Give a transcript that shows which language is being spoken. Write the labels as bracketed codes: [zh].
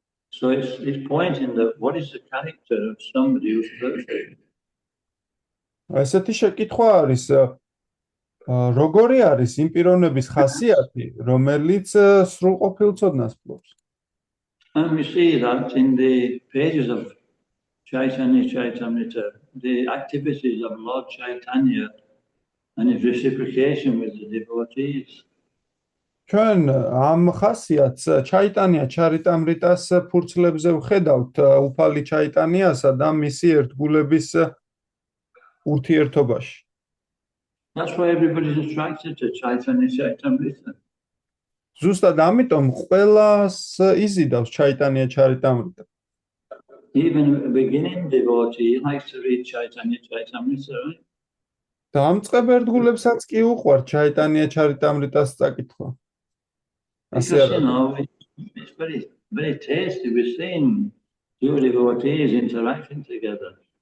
[en] So it's pointing that what is the character of somebody who's perfect? [ka] ესეთი შეკითხვა არის როგორი არის იმ პიროვნების ხასიათი, რომელიც სრულყოფილ ცოდნას ფლობს. [en] And we see that in the pages of Chaitanya Chaitamrita, the activities of Lord Chaitanya and his reciprocation with the devotees. [ka] ჩვენ ამ ხასიათს ჩაიტანია ჩარიტამრიტას ფურცლებზე ვხედავთ უფალი ჩაიტანიასა და მისი ერთგულების ურთიერთობაში. [en] That's why everybody's attracted to Chaitanya Chaitamrita. [ka] ზუსტად ამიტომ ყველას იზიდავს ჩაიტანია ჩარიტამრიტა. [en] Even a beginning devotee likes to read Chaitanya Chaitamrita, right? [ka] დამწყებ ერთგულებსაც კი უყვართ ჩაიტანია ჩარიტამრიტას წაკითხვა. [en] Because, it's very, very tasty. We're seeing two devotees interacting together.